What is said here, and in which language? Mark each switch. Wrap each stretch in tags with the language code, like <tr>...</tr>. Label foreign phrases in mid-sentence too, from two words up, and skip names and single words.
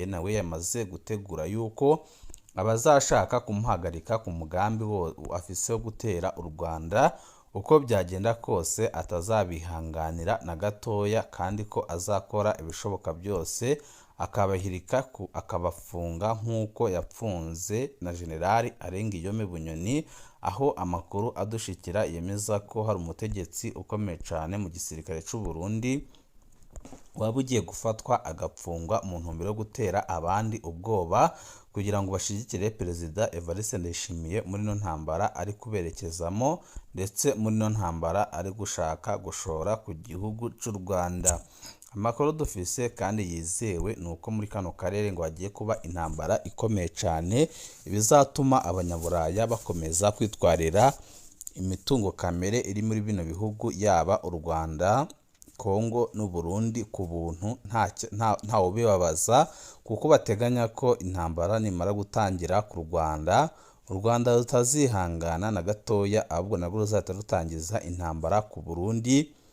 <rw>nawe yamaze gutegura yuko abazashaka kumuhagarika ku mugambi afise wo gutera u Rwanda uko byagenda kose atazabihanganira na gatoya, kandi ko azakora ibishoboka byose akabahirika akabafunga nk'uko yapfunze na Generali Arengiyome Bunyoni, aho amakuru adushikira yemeza ko hari umutegetsi ukomeye cyane mu gisirikare cy'u Burundi waba ugiye gufatwa agapfungwa mu ntumbero yo gutera abandi ubwoba kugira ngo bashigikire Perezida Evariste Ndayishimiye muri no ntambara ari kuberekezamo, ndetse muri no ntambara ari gushaka gushora ku gihugu cy'u Rwanda. Amakuru dufise kandi yizewe ni uko muri kano karere ngo hagiye kuba intambara ikomeye cyane, ibizatuma abanyaburaya bakomeza kwitwarira imitungo kamere iri muri bino bihugu, yaba u Rwanda, Kongo n'u Burundi ku buntu nta ubibabaza, kuko bateganya ko intambara nimara gutangira ku Rwanda, u Rwanda rutazihangana na gatoya, ahubwo nabwo ruzahita rutangiza intambara ku Burundi,</rw>